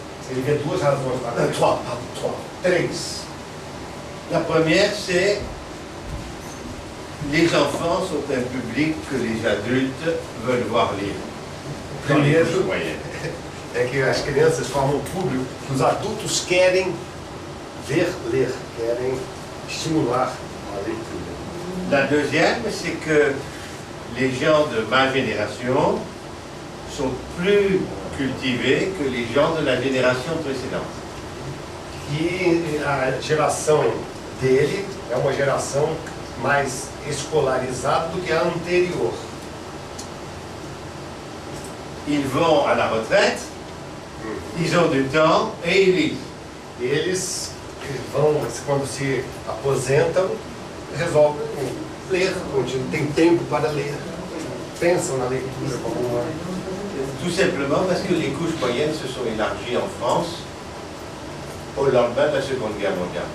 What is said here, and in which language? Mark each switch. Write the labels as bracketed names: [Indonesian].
[Portuguese] Ele vê duas razões para isso. Três. [French] La première, c'est les enfants sont un public que les adultes veulent voir lire. Dans les [Portuguese] Primeiro, [French] couches moyennes. [Portuguese] é que as crianças formam um público que os adultos querem ver ler, querem estimular a leitura. [French] La deuxième, c'est que les gens de ma génération sont plus cultivés que les gens de la génération précédente. [Portuguese] E a geração dele é uma geração mais escolarizada do que a anterior. [French] Ils vont à la retraite, ils ont du temps et ils lisent. [Portuguese] Eles vão, quando se aposentam, resolvem ler, têm tempo para ler, pensam na leitura como uma... [French] Tout simplement parce que les couches moyennes se sont élargies en France au lendemain de la Seconde Guerre mondiale.